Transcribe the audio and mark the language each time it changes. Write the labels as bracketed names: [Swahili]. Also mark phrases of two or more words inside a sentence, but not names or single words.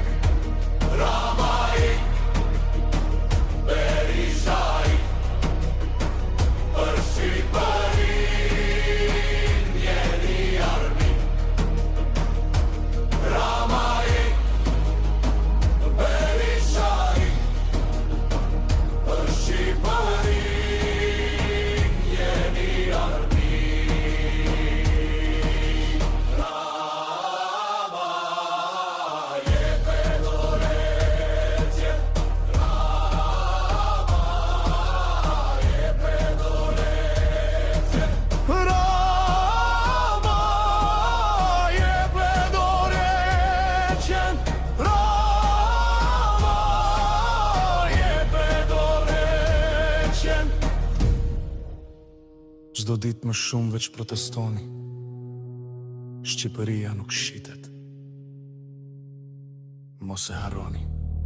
[Albanian] Ramaj, Berisaj, për Shqipërinë jeni armi, Ramaj, Berisaj, për Shqipërinë jeni armi. Ramaj, jepe dorëqe, Ramaj, jepe dorëqe, Ramaj, jepe dorëqen, Ramaj, jepe dorëqen. Çdo ditë më shumë veç protestoni, Shqipëria nuk shitet. Mos e harroni.